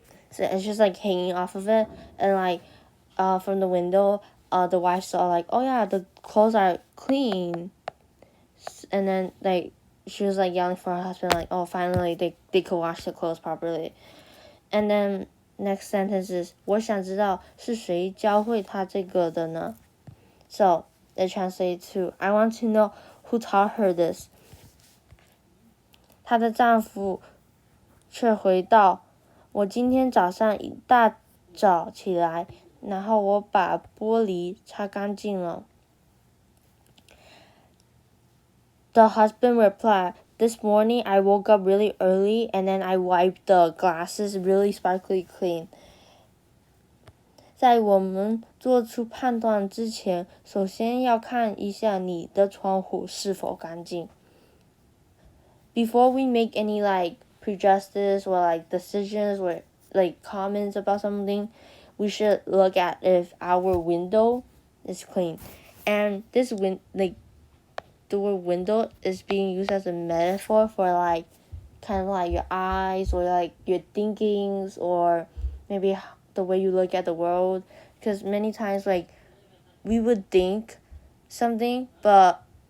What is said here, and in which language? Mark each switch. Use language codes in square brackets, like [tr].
[en] So it's just like hanging off of it, and like from the window, the wife saw like, oh yeah, the clothes are clean. And then like she was like yelling for her husband like, oh, finally they could wash the clothes properly. And then next sentence is [zh] 我想知道是谁教会她这个的呢? [en] So it translates to I want to know who taught her this. [zh] 她的丈夫却回道，我今天早上一大早起来，然后我把玻璃擦干净了。 [en] The husband replied, this morning I woke up really early and then I wiped the glasses really sparkly clean. [zh] 在我们做出判断之前，首先要看一下你的窗户是否干净。 [en] Before we make any like prejudices or like decisions or like comments about something, we should look at if our window is clean. And this the word window is being used as a metaphor for like kind of like your eyes or like your thinkings or maybe the way you look at the world, because many times like we would think something but